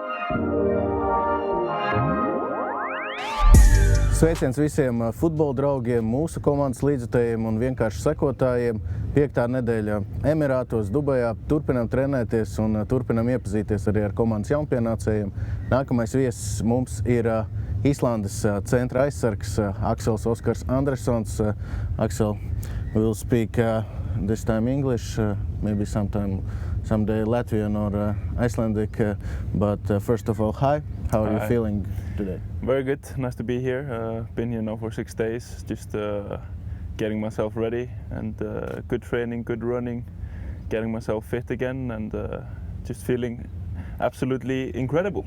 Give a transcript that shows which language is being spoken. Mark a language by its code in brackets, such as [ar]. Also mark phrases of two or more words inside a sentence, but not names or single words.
[lv] Sveiciens visiem futbola draugiem, mūsu komandas līdzjutējiem un vienkārši sekotājiem. 5. nedēļa Emirātos, Dubajā. Turpinām trenēties un turpinām iepazīties arī ar komandas jaunpienācējiem. Nākamais viesis mums ir Īslandes centra aizsargs Axels Andressons. [en] Axel, we will speak this time English, maybe someday Latvian or Icelandic. But first of all, hi. How are you feeling today? Very good. Nice to be here. Been here now for 6 days, just getting myself ready and good training, good running, getting myself fit again and just feeling absolutely incredible.